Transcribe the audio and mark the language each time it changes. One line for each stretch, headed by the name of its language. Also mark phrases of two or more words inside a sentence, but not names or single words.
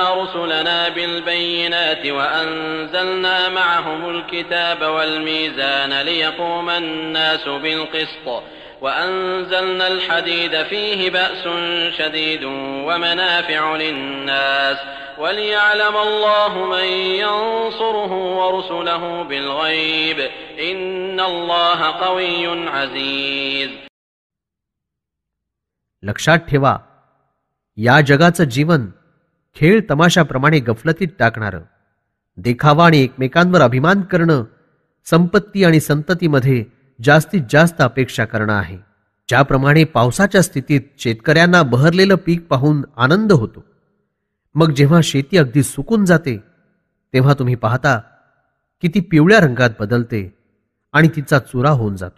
Arabic: رسلنا بالبينات وأنزلنا معهم الكتاب والميزان ليقوم الناس بالقسط وأنزلنا الحديد فيه بأس شديد ومنافع للناس وليعلم الله من ينصره ورسله بالغيب إن الله قوي عزيز.
Marathi: लक्षात ठेवा, या जगाचं जीवन खेळ तमाशाप्रमाणे गफलतीत टाकणारं, देखावा आणि एकमेकांवर अभिमान करणं, संपत्ती आणि संततीमध्ये जास्तीत जास्त अपेक्षा करणं आहे. ज्याप्रमाणे पावसाच्या स्थितीत शेतकऱ्यांना बहरलेलं पीक पाहून आनंद होतो, मग जेव्हा शेती अगदी सुकून जाते तेव्हा तुम्ही पाहता की ती पिवळ्या रंगात बदलते आणि तिचा चुरा होऊन जातो.